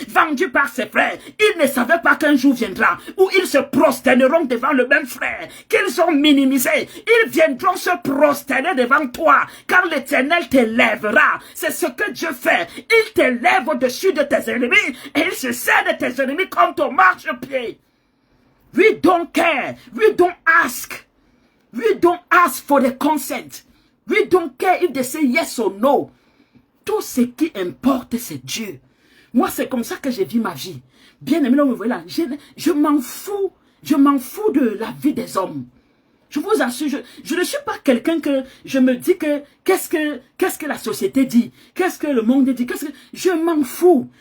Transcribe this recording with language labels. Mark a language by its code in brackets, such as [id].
[fr] Vendu par ses frères. Il ne savait pas qu'un jour viendra où ils se prosterneront devant le même frère qu'ils ont minimisé. Ils viendront se prosterner devant toi quand l'Éternel t'élèvera. C'est ce que Dieu fait. Il t'élève au-dessus de tes ennemis et il se sert de tes ennemis comme ton marchepied. [en] We don't care. We don't ask. We don't ask for the consent. We don't care if they say yes or no. [fr] Tout ce qui importe, c'est Dieu. Moi, c'est comme ça que je vis ma vie. Bien aimé, vous voyez là, je m'en fous. Je m'en fous de la vie des hommes. Je vous assure, je ne suis pas quelqu'un que je me dis que qu'est-ce que la société dit, qu'est-ce que le monde dit, je m'en fous.